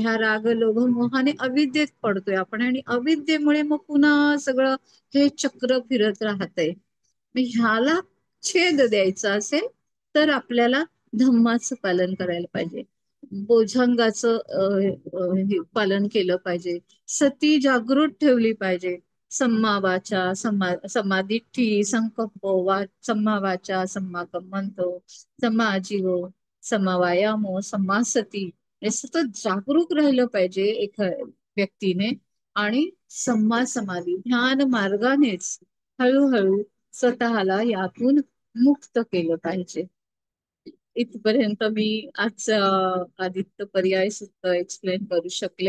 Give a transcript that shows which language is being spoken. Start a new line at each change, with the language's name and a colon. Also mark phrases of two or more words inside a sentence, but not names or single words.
Marathi: ह्या राग, लोभ, मोहाने अविद्येत पडतोय आपण आणि अविद्येमुळे मग पुन्हा सगळं हे चक्र फिरत राहतंय. ह्याला छेद द्यायचा असेल तर आपल्याला धम्माचं पालन करायला पाहिजे, बोझंगाचं पालन केलं पाहिजे, सती जागृत ठेवली पाहिजे,
Pali: सम्मा वाचा, सम्मा दिठ्ठी, संकल्प, सम्मा वाचा, सम्मा कम्मंतो, सम्मा आजीव, सम्मा वायामो, सम्मा सती.
Marathi: हे सतत जागरूक राहिलं पाहिजे एका व्यक्तीने. आणि
Pali: सम्मा समाधी
Marathi: ध्यान मार्गानेच हळूहळू स्वतःला यातून मुक्त केलं पाहिजे. इथपर्यंत मी आज आदित्य पर्याय सुद्ध एक्सप्लेन करू शकले.